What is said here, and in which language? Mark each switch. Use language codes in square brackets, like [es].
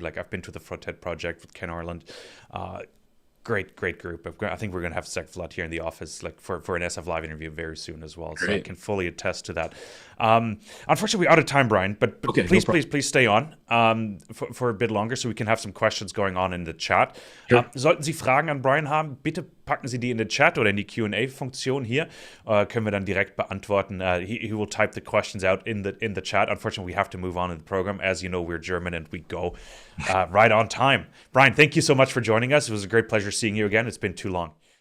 [en] Like, I've been to the Frotet project with Ken Arland. Great group. I think we're going to have Zach Flood here in the office, like for an SF Live interview very soon as well. Great. So I can fully attest to that. Unfortunately, we're out of time, Brian, but okay, please stay on for a bit longer, so we can have some questions going on in the chat. Sure. [de] Sollten Sie Fragen an Brian haben, bitte packen Sie die in den Chat oder in die Q&A-Funktion hier. Können wir dann direkt beantworten. [en] He will type the questions out in the chat. Unfortunately, we have to move on in the program. As you know, we're German and we go right on time. Brian, thank you so much for joining us. It was a great pleasure seeing you again. It's been too long.